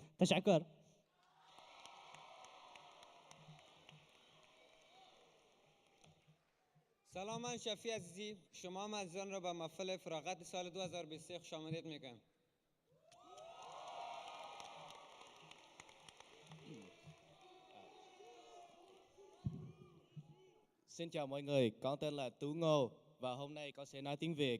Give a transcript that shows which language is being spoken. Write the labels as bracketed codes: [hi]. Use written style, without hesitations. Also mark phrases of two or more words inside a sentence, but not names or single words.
[fa] تشکر. سلام، من شفیع عزیزی شما هم عزیزان را به محفل فراغت سال 2023 خوش آمدید میگم. [vi] Xin chào mọi người, con tên là Tú Ngô và hôm nay con sẽ nói tiếng Việt.